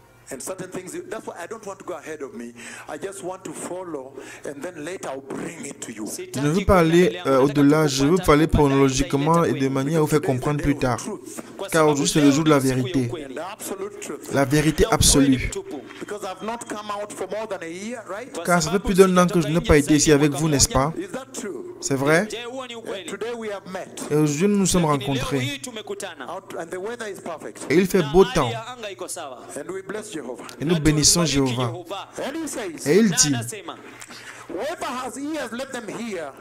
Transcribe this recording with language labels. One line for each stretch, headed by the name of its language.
English: And certain things, that's why I don't want to go ahead of me. I just want to follow and then later I'll bring it to you.
French: Je ne veux pas aller au-delà, je veux parler chronologiquement et de manière à vous faire comprendre plus tard. Car aujourd'hui c'est le jour de la vérité.
English: And the absolute truth.
French: La vérité absolue.
English: Because I've not come out for more than a year, right?
French: Car ça fait plus d'un an que je n'ai pas été ici avec vous, n'est-ce pas?
English: Is that true?
French: C'est vrai?
English: Today we have met.
French: Et aujourd'hui nous nous sommes rencontrés.
English: And the weather is perfect.
French: Et il fait beau temps.
English: And we bless Jehovah.
French: Et nous bénissons Jéhovah.
English: And he says,
French: Et il dit,
English: whoever has ears, let them hear.